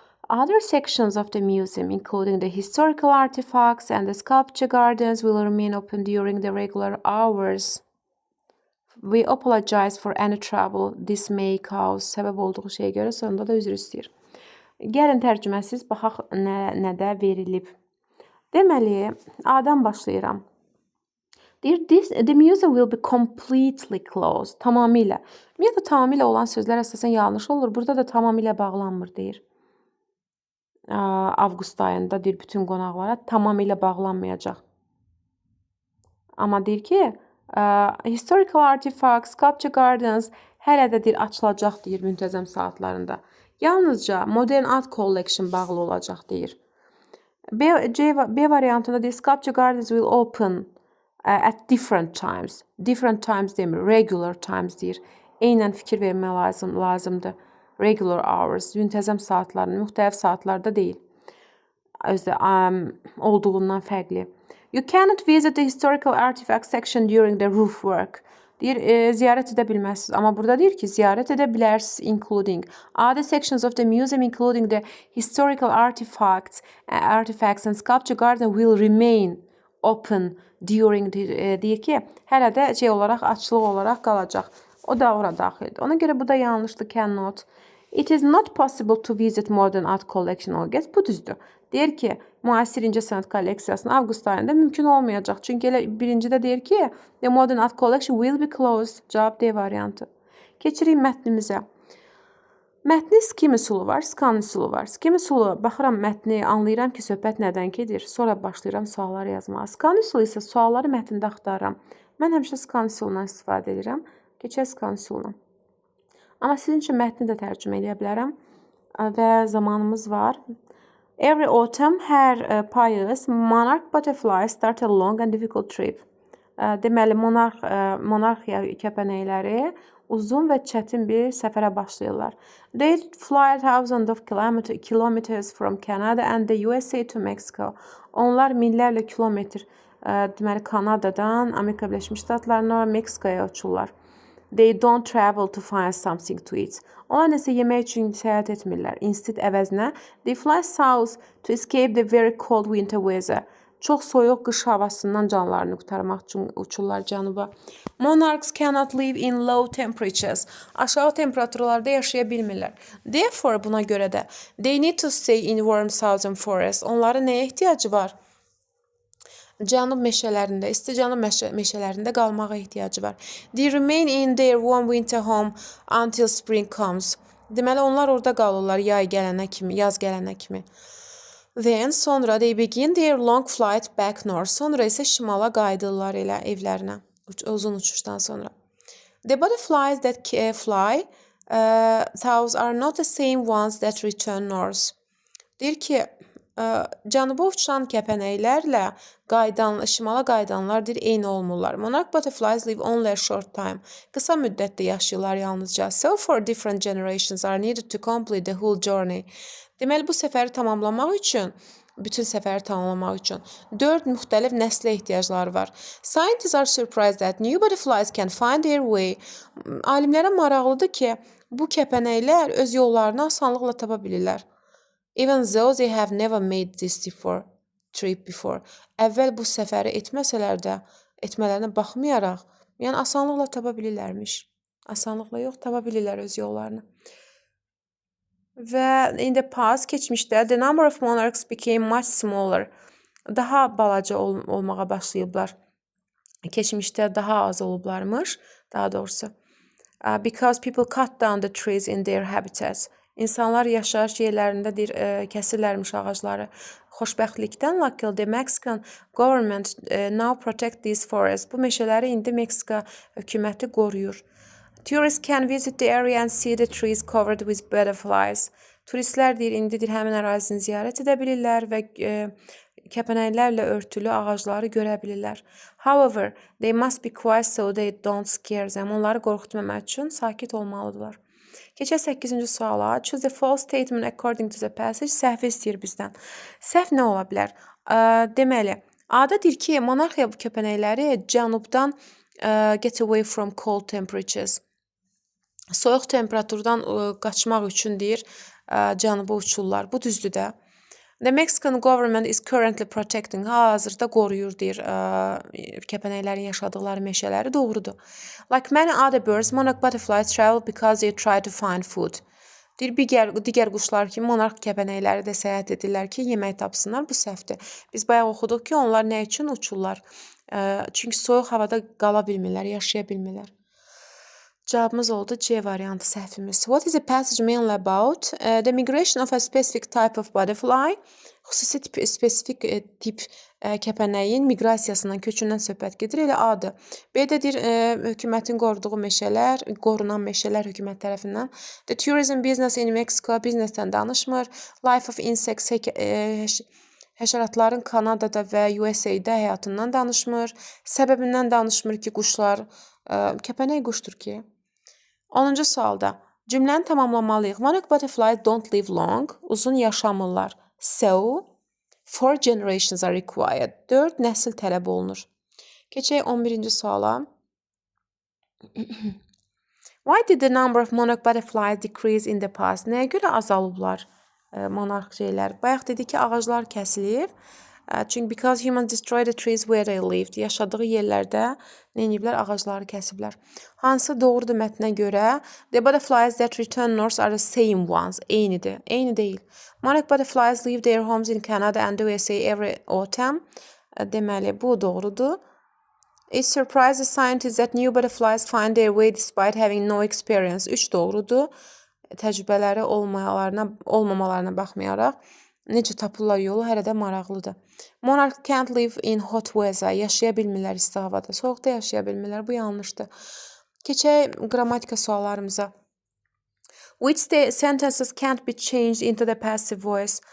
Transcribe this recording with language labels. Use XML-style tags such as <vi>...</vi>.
<en>Other sections of the museum, including the historical artifacts and the sculpture gardens, will remain open during the regular hours. We apologize for any trouble this may cause.</en> <az>Səbəb olduğu şeyə görə sonunda da üzr istəyir. Gəlin tərcüməsiz baxaq nədə verilib. Deməli, A-dan başlayıram. Deyir,</az> <en>the museum will be completely closed.</en> <az>Tamamilə. Ümumiyyətlə, tamamilə olan sözlər əsasən yanlış olur. Burada da tamamilə bağlanmır, deyir. Avqust ayında deyir, bütün qonaqlara tamamilə bağlanmayacaq. Amma deyir ki, historical artifacts, sculpture gardens hələ də deyir, açılacaq deyir müntəzəm saatlarında. Yalnızca modern art collection bağlı olacaq deyir. B variantında deyir,</az> <en>sculpture gardens will open at different times.</en> <az>Different times demir, regular times deyir. Eynən fikir vermək lazımdır. Regular hours, müntəzəm saatlarında, müxtəlif saatlarda deyil. Özdə olduğundan fərqli.</az> <en>You cannot visit the historical artifact section during the roof work.</en> <az>Deyir, ziyarət edə bilməzsiniz. Amma burada deyir ki, ziyarət edə bilərsiniz,</az> <en>including other sections of the museum, including the historical artifacts and sculpture garden will remain open during,</en> <az>deyir ki, hələ də olaraq, açılıq olaraq qalacaq. O da ora daxildir. Ona görə bu da yanlışdır, cannot.</az> <en>It is not possible to visit modern art collection August.</en> <az>Bu düzdür. Deyir ki, müasir incəsənət kolleksiyasını avqust ayında mümkün olmayacaq. Çünki elə birincidə deyir ki,</az> <en>the modern art collection will be closed.</en> <az>Cavab D variantı. Keçirik mətnimizə. Mətnin skim üsulu var, scan üsulu var. Skim üsulu, baxıram mətni, anlayıram ki, söhbət nədən gedir. Sonra başlayıram suallar yazmağa. Scan üsulu isə sualları mətndə axtarıram. Mən həmişə scan üsulundan istifadə edirəm. Keçək scan üsuluna. Amma sizin üçün mətni də tərcümə edə bilərəm və zamanımız var.</az> <en>Every autumn,</en> <az>hər payız,</az> <en>monarch butterflies start a long and difficult trip.</en> <az>Deməli, monarxiya kəpənəkləri uzun və çətin bir səfərə başlayırlar.</az> <en>They fly thousands of kilometers from Canada and the USA to Mexico.</en> <az>Onlar minlərlə kilometr, deməli, Kanadadan Amerika Birləşmiş Ştatlarına, Meksikaya uçurlar.</az> <en>They don't travel to find something to eat.</en> <az>Onlar nəsə yemək üçün səyahət etmirlər.</az> <en>Instead</en> <az>əvəzinə,</az> <en>they fly south to escape the very cold winter weather.</en> <az>Çox soyuq qış havasından canlarını qurtarmaq üçün uçurlar cənuba.</az> <en>Monarchs cannot live in low temperatures.</en> <az>Aşağı temperaturlarda yaşaya bilmirlər.</az> <en>Therefore,</en> <az>buna görə də</az> <en>they need to stay in warm southern forests.</en> <az>Onların nəyə ehtiyacı var? Cənub meşələrində, isti cənub meşələrində qalmağa ehtiyacı var.</az> <en>They remain in their warm winter home until spring comes.</en> <az>Deməli, onlar orada qalırlar yay gələnə kimi, yaz gələnə kimi.</az> <en>Then,</en> <az>sonra</az> <en>they begin their long flight back north.</en> <az>Sonra isə şimala qayıdırlar elə evlərinə, uzun uçuşdan sonra.</az> <en>The butterflies that fly south are not the same ones that return north.</en> <az>Deyir ki, cənuba uçan kəpənəklərlə şimala qayıdanlar eyni olmurlar.</az> <en>Monarch butterflies live only a short time.</en> <az>Qısa müddətdə yaşayırlar yalnızca.</az> <en>So for different generations are needed to complete the whole journey.</en> <az>Deməli, bu səfəri tamamlamaq üçün, bütün səfəri tamamlamaq üçün 4 müxtəlif nəslə ehtiyacları var.</az> <en>Scientists are surprised that new butterflies can find their way.</en> <az>Alimlərə maraqlıdır ki, bu kəpənəklər öz yollarını asanlıqla tapa bilirlər.</az> <en>Even though they have never made this trip before.</en> <az>Əvvəl bu səfəri etməsələr də, etmələrinə baxmayaraq, yəni asanlıqla tapa bilirlərmiş. Asanlıqla yox, tapa bilirlər öz yollarını. Və</az> <en>in the past,</en> <az>keçmişdə,</az> <en>the number of monarchs became much smaller.</en> <az>Daha balaca olmağa başlayıblar. Keçmişdə daha az olublarmış, daha doğrusu.</az> <en>Because people cut down the trees in their habitats.</en> <az>İnsanlar yaşayış yerlərində kəsirlərmiş ağacları. Xoşbəxtlikdən,</az> <en>luckily, the Mexican government now protect these forests.</en> <az>Bu meşələri indi Meksika hökuməti qoruyur.</az> <en>Tourists can visit the area and see the trees covered with butterflies.</en> <az>Turistlər indi həmin ərazini ziyarət edə bilirlər və kəpənəklərlə örtülü ağacları görə bilirlər.</az> <en>However, they must be quiet so they don't scare them.</en> <az>Onları qorxutmamaq üçün sakit olmalıdırlar. Keçək 8-ci suala.</az> <en>Choose the false statement according to the passage.</en> <az>Səhvi istəyir bizdən. Səhv nə ola bilər? Deməli, A-da deyir ki, monarxiya kəpənəkləri cənubdan</az> <en>get away from cold temperatures.</en> <az>Soyuq temperaturdan qaçmaq üçün deyir, cənuba uçurlar. Bu düzdür də.</az> <en>The Mexican government is currently protecting.</en> <az>Hazırda qoruyur, deyir, kəpənəklərin yaşadıkları meşələri. Doğrudur.</az> <en>Like many other birds, monarch butterflies travel because they try to find food.</en> <az>Deyir, digər quşlar kimi monarx kəpənəkləri də səyahət edirlər ki, yemək tapsınlar. Bu səhvdir. Biz bayaq oxuduq ki, onlar nə üçün uçurlar? Çünki soyuq havada qala bilmirlər, yaşaya bilmirlər. Cavabımız oldu C variantı səhvimiz.</az> <en>What is the passage mainly about? The migration of a specific type of butterfly.</en> <az>Xüsusi spesifik tip kəpənəyin miqrasiyasından, köçündən söhbət gedir. Elə A-dır. B-də deyir, hökumətin qoruduğu meşələr, qorunan meşələr hökumət tərəfindən.</az> <en>The tourism business in Mexico</en> <az>biznesdən danışmır.</az> <en>Life of insects,</en> <az>həşəratların Kanadada və USA-də həyatından danışmır. Səbəbindən danışmır ki, quşlar, kəpənək quşdur ki. 10-cu sualda cümləni tamamlamalıyıq.</az> <en>Monarch butterflies don't live long.</en> <az>Uzun yaşamırlar.</az> <en>So, 4 generations are required.</en> <az>4 nəsil tələb olunur. Keçək 11-ci suala.</az> <en>Why did the number of monarch butterflies decrease in the past?</en> <az>Nəyə görə azalıblar monarx şeylər? Bayaq dedik ki, ağaclar kəsilib. Çünki</az> <en>because humans destroy the trees where they lived.</en> <az>Yaşadığı yerlərdə nə ediblər? Ağacları kəsiblər. Hansı doğrudur mətnə görə?</az> <en>The butterflies that return north are the same ones.</en> <az>Eynidir. Eyni deyil.</az> <en>Monarch butterflies leave their homes in Canada and USA every autumn.</en> <az>Deməli, bu doğrudur.</az> <en>It surprises scientists that new butterflies find their way despite having no experience.</en> <az>3 doğrudur. Təcrübələri olmamalarına baxmayaraq necə tapırlar yolu hələ də maraqlıdır.</az> <en>Monarch can't live in hot weather.</en> <az>Yaşaya bilmirlər isti havada. Soyuqda yaşaya bilmirlər. Bu yanlışdır. Keçək qrammatika suallarımıza.</az> <en>Which sentences can't be changed into the passive voice?</en>